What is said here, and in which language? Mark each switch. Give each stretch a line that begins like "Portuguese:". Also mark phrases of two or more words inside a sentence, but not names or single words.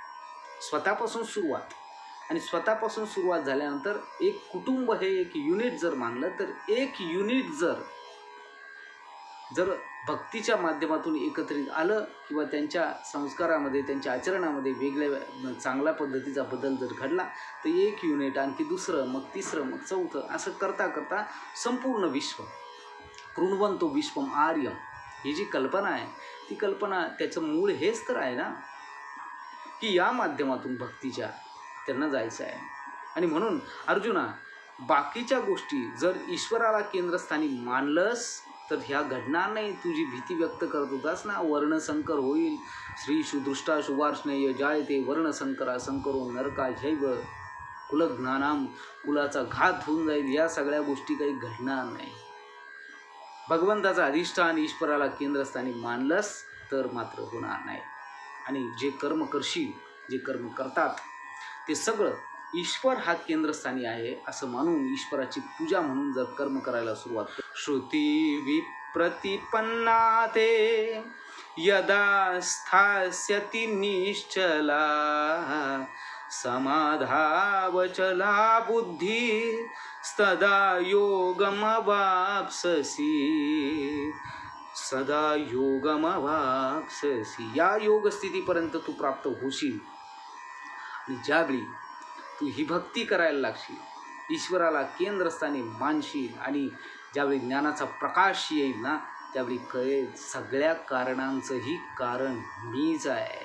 Marathi: स्वतःपासून सुरुवात, आणि स्वतःपासून सुरुवात झाल्यानंतर एक कुटुंब हे एक युनिट जर मानलं, तर एक युनिट जर भक्तीच्या माध्यमातून एकत्रित आलं किंवा त्यांच्या संस्कारामध्ये, त्यांच्या आचरणामध्ये वेगळ्या चांगल्या पद्धतीचा बदल जर घडला, तर एक युनिट, आणखी दुसरं, मग तिसरं, मग चौथं, असं करता करता संपूर्ण विश्व,
Sanskrit: कृण्वन्तो विश्वम आर्यम,
Marathi: ही जी कल्पना आहे, ती कल्पना, त्याचं मूळ हेच तर आहे ना की या माध्यमातून भक्तीच्या त्यांना जायचं आहे. आणि म्हणून अर्जुना, बाकीच्या गोष्टी जर ईश्वराला केंद्रस्थानी मानलंस तर ह्या घडणार नाही. तुझी भीती व्यक्त करत होतास ना, वर्णसंकर होईल,
Sanskrit: श्री सुदृष्टा शुभार्ष्णेय जायते वर्णसंकरा संकरो नरका झैव कुलज्ञानाम,
Marathi: कुलाचा घात होऊन जाईल, या सगळ्या गोष्टी काही घडणार नाही. भगवंताचा अधिष्ठान, ईश्वराला केंद्रस्थानी मानलंस तर मात्र होणार नाही. आणि जे कर्म करशील, जे कर्म करतात, ते सगळं ईश्वर हा केंद्रस्थानी आहे असं मानून, ईश्वराची पूजा म्हणून जर कर्म करायला सुरुवात कर.
Sanskrit: श्रुती विप्रतिपन्ना ते यदा स्थास्यति निश्चला, समाधावचला बुद्धी सदा योगमवाप्स्यसि, सदा योगमवाप्स्यसि.
Marathi: या योग स्थितीपर्यंत तू प्राप्त होशील. आणि ज्यावेळी तू ही भक्ती करायला लागशील, ईश्वराला केंद्रस्थानी मानशील, आणि ज्यावेळी ज्ञानाचा प्रकाश येईल ना, त्यावेळी कळेल सगळ्या कारणांचंही कारण मीच आहे.